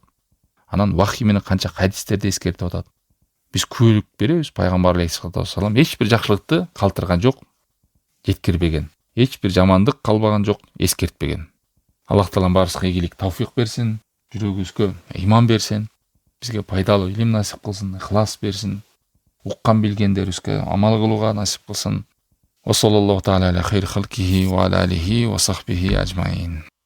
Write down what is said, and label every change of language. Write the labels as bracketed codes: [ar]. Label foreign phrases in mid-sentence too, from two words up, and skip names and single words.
[ky] Анан вахий менен канча хадистерди эскертип атат. Биз күбөлүк беребиз, пайгамбар алейхиссалам эч бир жакшылыкты калтырган жок, жеткирбеген. Эч бир жамандык калбаган жок, эскертпеген. Аллах таалам баарыбызга ийгилик, тавфик берсин, жүрөгүбүзгө ыйман берсин, бизге пайдалуу илим насип кылсын, ыхлас берсин, уккан билгендерибизге амал кылууга насип кылсын. [ar] وصلى الله تعالى على خير خلقه وعلى آله وصحبه أجمعين.